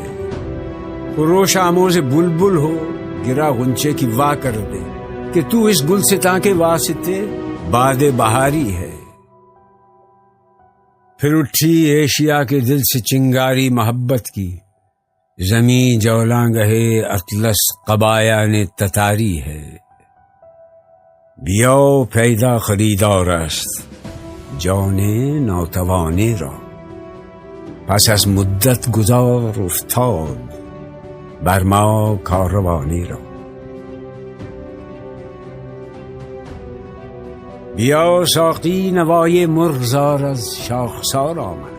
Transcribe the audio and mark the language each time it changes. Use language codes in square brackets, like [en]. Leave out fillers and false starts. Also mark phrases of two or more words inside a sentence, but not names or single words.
[ur] خروش آموز بلبل ہو گرا غنچے کی وا کر دے کہ تو اس گلستاں کے واسطے باد بہاری ہے. پھر اٹھی ایشیا کے دل سے چنگاری محبت کی، زمیں جولاں گہے اطلس قبایا نے تتاری ہے. [fa] بیاو پیدا خریدار است جان ناتوانے را، پس از مدت گذار افتاد بر ما کاروانی را. بیا ساقی نوای مرغزار از شاخسار آمد.